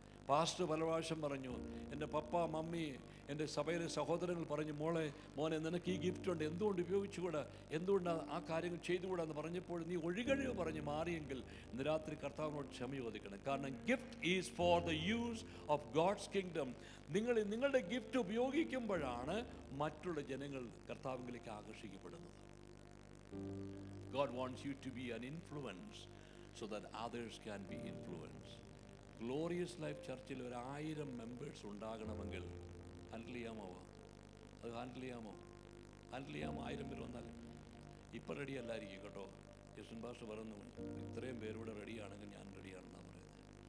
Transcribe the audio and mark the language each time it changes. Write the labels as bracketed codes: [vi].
[ml] Pastor പല പ്രാവശ്യം പറഞ്ഞു, എൻ്റെ പപ്പ മമ്മി എൻ്റെ സഭയിലെ സഹോദരങ്ങൾ പറഞ്ഞു, മോനെ നിനക്ക് ഈ ഗിഫ്റ്റ് ഉണ്ട്, എന്തുകൊണ്ട് ഉപയോഗിച്ചുകൂടാ, എന്തുകൊണ്ട് ആ കാര്യങ്ങൾ ചെയ്തുകൂടാ എന്ന് പറഞ്ഞപ്പോൾ നീ ഒഴികഴിവ് പറഞ്ഞ് മാറിയെങ്കിൽ ഇന്ന് രാത്രി കർത്താവിനോട് ക്ഷമ ചോദിക്കണം. [en] കാരണം gift is for the use of God's kingdom. [ml] നിങ്ങളുടെ ഗിഫ്റ്റ് ഉപയോഗിക്കുമ്പോഴാണ് മറ്റുള്ള ജനങ്ങൾ കർത്താവിലേക്ക് ആകർഷിക്കപ്പെടുന്നത്. [en] God wants you to be an influence so that others can be influenced. [ml] Glorious life Churchill 1000 members ഉണ്ടാകണമെങ്കിൽ ഹാൻഡിൽ ചെയ്യാമോ? 1000 പേര് വന്നാൽ ഇപ്പം റെഡി അല്ലായിരിക്കും കേട്ടോ. യസുൻ പാസ്റ്റർ പറഞ്ഞു, ഇത്രയും പേരൂടെ റെഡിയാണെങ്കിൽ ഞാൻ റെഡിയാണെന്നാണ് പറയുന്നത്.